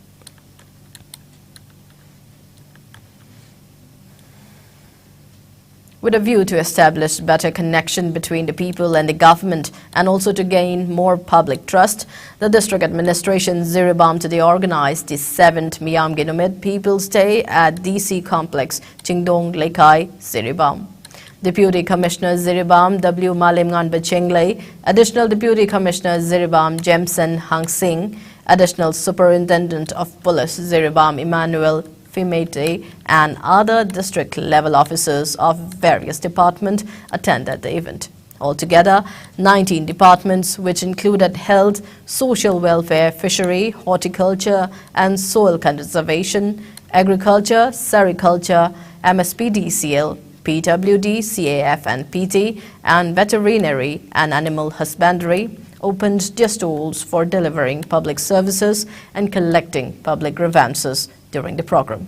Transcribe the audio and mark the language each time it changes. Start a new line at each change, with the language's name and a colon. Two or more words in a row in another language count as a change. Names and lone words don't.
English: With a view to establish better connection between the people and the government and also to gain more public trust, the District Administration Ziribam today organized the 7th Miyamgenumet People's Day at DC Complex, Chingdong Laikai, Ziribam. Deputy Commissioner Ziribam W. Malimngan Bachenglei, Additional Deputy Commissioner Ziribam Jemson Hang Singh, Additional Superintendent of Police Ziribam Emmanuel Fimete and other district-level officers of various departments attended the event. Altogether, 19 departments, which included health, social welfare, fishery, horticulture and soil conservation, agriculture, sericulture, MSPDCL, PWD, CAF and PT, and veterinary and animal husbandry, opened their stalls for delivering public services and collecting public grievances during the program.